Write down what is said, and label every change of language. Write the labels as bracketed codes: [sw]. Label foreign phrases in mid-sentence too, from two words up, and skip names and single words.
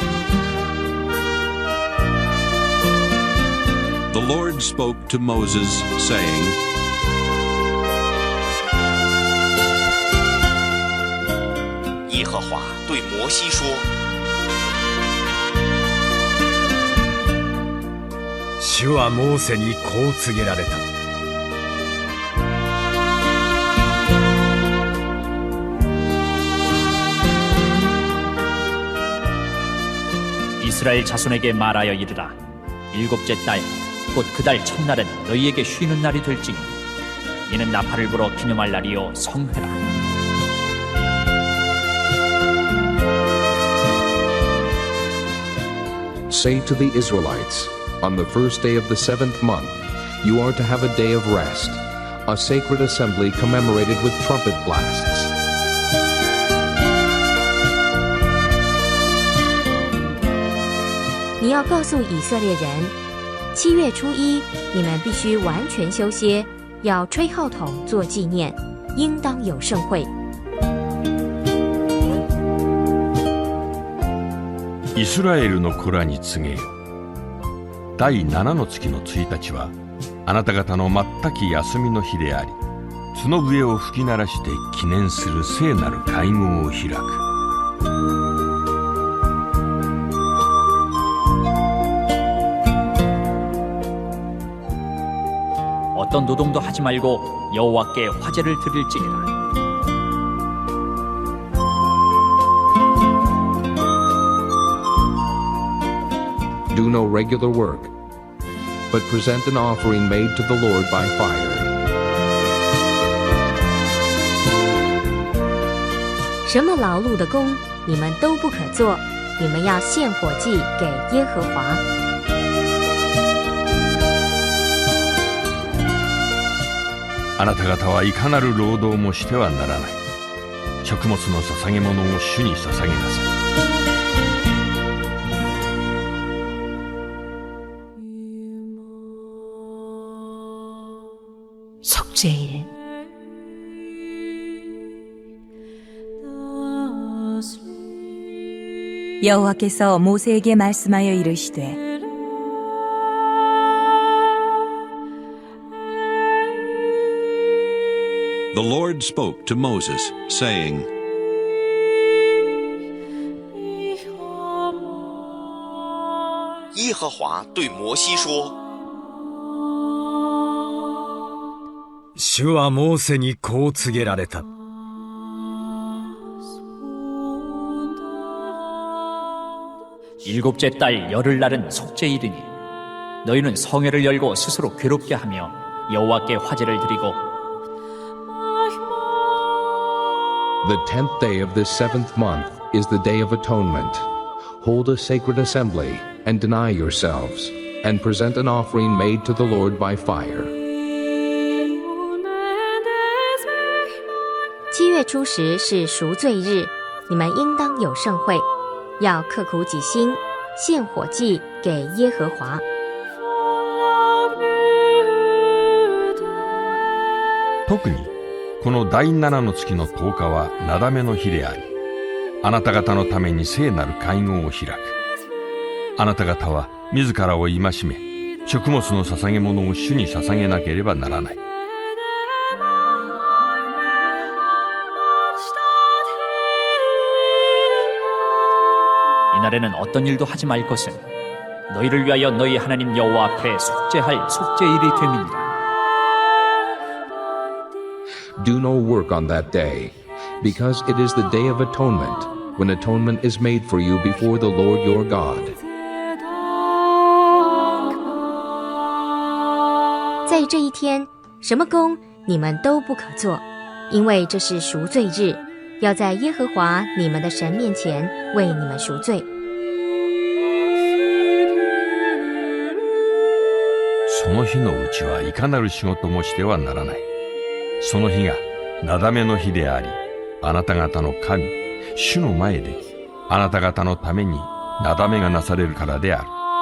[en] The Lord spoke to Moses, saying, [zh] 耶和华对摩西说： [ja] 主はモーセにこう告げられた。 [ko] 이스라엘 자손에게 말하여 이르라. 일곱째 달, 곧 그 달 첫날은 너희에게 쉬는 날이 될지니 이는 나팔을 불어 기념할 날이요 성회라. [en] Say to the Israelites, on the first day of the 7th month, you are to have a day of rest, a sacred assembly commemorated with trumpet blasts. [zh] 你要告诉以色列人，7月初1，你们必须完全休歇，要吹号筒做纪念，应当有盛会。 [ja] イスラエルの子らに告げよ。第7の月の1日はあなた方の全き休みの日であり、角笛を吹き鳴らして記念する聖なる会合を開く。 [ko] 어떤 노동도 하지 말고 여호와께 화제를 드릴지니라. [en] Do no regular work, but present an offering made to the Lord by fire. [zh] 什么劳碌的工，你们都不可做，你们要献火祭给耶和华。 [ja] あなた方はいかなる労働もしてはならない。食物の捧げ物を主に捧げなさい。 [ko] 속죄일. 여호와께서 모세에게 말씀하여 이르시되 [en] The Lord spoke to Moses, saying, [zh] 耶和华对摩西说： [ja] 主はモーセにこう告げられた。 [ko] 일곱째 달 열흘날은 속죄일이니 너희는 성회를 열고 스스로 괴롭게 하며 여호와께 화제를 드리고 [en] The 10th day of this 7th month is the day of atonement. Hold a sacred assembly and deny yourselves, and present an offering made to the Lord by fire. [zh] 7 月初10是赎罪日，你们应当有盛会，要刻苦己心，献火祭给耶和华。 [ja] 特にこの第7の月の10日はなだめの日であり、あなた方のために聖なる会合を開く。あなた方は自らを戒め、食物の捧げ物を主に捧げなければならない。 [ko] 이날에는 어떤 일도 하지 말 것은 너희를 위하여 너희 하나님 여호와 앞에 속죄할 속죄일이 됨이니라. [en] Do no work on that day, because it is the day of atonement, when atonement is made for you before the Lord your God. [zh] 在这一天，什么工你们都不可做，因为这是赎罪日，要在耶和华你们的神面前为你们赎罪。 [ja] その日のうちはいかなる仕事もしてはならない。その日がなだめの日であり、あなた方の神、主の前で、あなた方のためになだめがなされるからである。